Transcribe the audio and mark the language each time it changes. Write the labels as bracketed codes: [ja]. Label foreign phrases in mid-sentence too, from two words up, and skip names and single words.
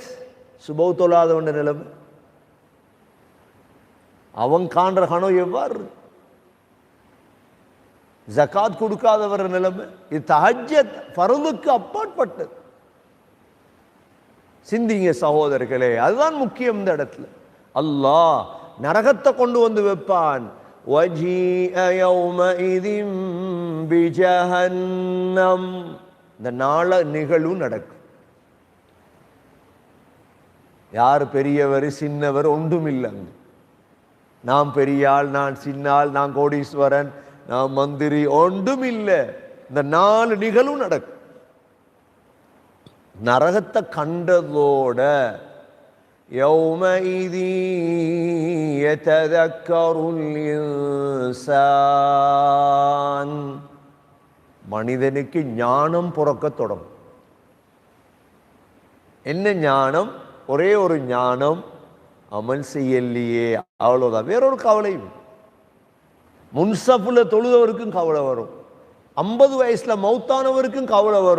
[ta] சுபஹ் தொழாதவன் நிலைமை, அவன் காண்ற கனவு எவ்வாறு? ஜகாத் கொடுக்காதவர் நிலைமை, இது தஹஜ்ஜத், ஃபர்துக்கு அப்பாற்பட்டது. சிந்திங்க சகோதரர்களே, அதுதான் முக்கியம். இந்த இடத்துல அல்லாஹ் நரகத்தை கொண்டு வந்து வைப்பான். [ar] وَجِيءَ يَوْمَئِذٍ بِجَهَنَّمَ. [ta] இந்த நாள நிகழ்வு நடக்கும். யார் பெரியவர் சின்னவர் ஒன்றும் இல்லைங்க. நான் பெரியாள், நான் சின்னாள், நான் கோடீஸ்வரன், நான் மந்திரி, ஒன்றும் இல்லை. இந்த 4 நிகழ்வு நடக்கும். நரகத்தை கண்டதோட [ar] يَوْمَئِذٍ يَتَذَكَّرُ الْإِنسَانُ. [ta] மனிதனுக்கு ஞானம் பிறக்க தொடங்கும். என்ன ஞானம்? ஒரே ஒரு ஞானம், அமல் செய்யலையே, அவ்வளவுதான். வேறொரு கவலையும். முன்சப்புல தொழுதவருக்கும் கவலை வரும், 50 வயசுல மௌத்தானவருக்கும் கவலை வரும்.